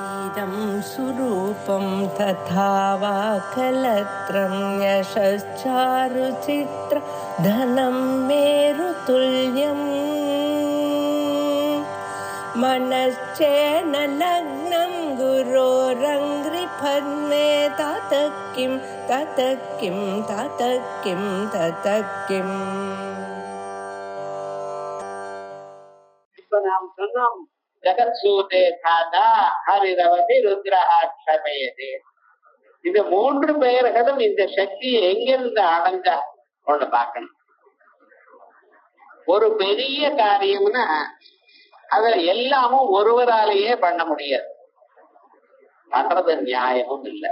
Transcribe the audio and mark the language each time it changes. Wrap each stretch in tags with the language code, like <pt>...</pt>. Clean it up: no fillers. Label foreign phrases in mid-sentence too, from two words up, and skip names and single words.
<sa>इदं सुरूपं तथा वा कलत्रं यशश्चारुचित्र धनं मेरुतुल्यम् मनश्चेन लग्नं गुरोरङ्घ्रिपद्मे ततः किं ततः किं ततः किं ततः किम्.</sa> <ta>இப்ப நாம் சொன்னோம்</ta> <sa>जगत्सूते धाता हरिरवति रुद्रः क्षपयते.</sa> <ta>இந்த மூன்று பெயர்களும் இந்த சக்தி எங்கிருந்து அடைஞ்சா ஒண்ணு பார்க்கணும். ஒரு பெரிய காரியம்னா அத எல்லாமும் ஒருவராலேயே பண்ண முடியாது, பண்றது நியாயமும் இல்லை.</ta>